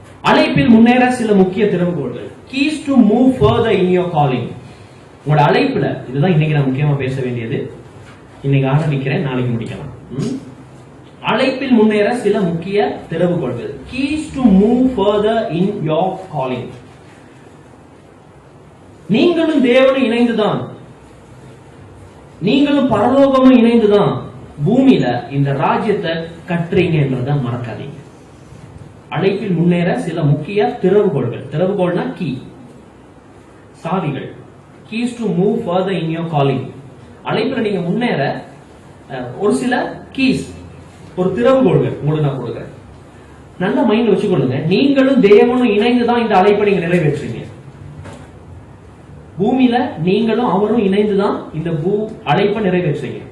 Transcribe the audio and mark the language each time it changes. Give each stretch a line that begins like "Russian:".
Tamil: அழைப்பில் முன்னேற சில முக்கிய திறவுகோள்கள்,
English: keys to move further in your calling.
Tamil: உங்களோட அழைப்புல, இதுதான் இன்னைக்கு நான் முக்கியமா பேச வேண்டியது. இன்னைக்கு ஆரம்பிக்கிறேன், நாளைக்கு முடிக்கலாம். அழைப்பில் முன்னேற சில முக்கிய திறவுகோள்கள்.
English: Keys to move further in your calling.
Tamil: நீங்களும் தேவனும் இணைந்துதான், நீங்களும் பரலோகமும் இணைந்துதான் பூமியில இந்த ராஜ்யத்தை கட்டுறீங்கன்றத மறக்காதீங்க. அழைப்பில் முன்னேற சில முக்கிய திறவுகோள்கள். திறவுகோள்னா key, சாவிகள்.
English: Keys to move further in your calling.
Tamil: அழைப்பில் நீங்க முன்னேற ஒரு சில கீஸ், ஒரு திறவுகோள்கள் உங்களுக்கு நான் கொடுக்கிறேன். நல்ல மைண்ட்ல வச்சுக்கொள்ளுங்க. நீங்களும் தேவனும் இணைந்துதான் இந்த அழைப்பை நீங்க நிறைவேற்றுறீங்க. பூமியில நீங்களும் அவரும் இணைந்துதான் இந்த அழைப்பை நிறைவேற்றுறீங்க.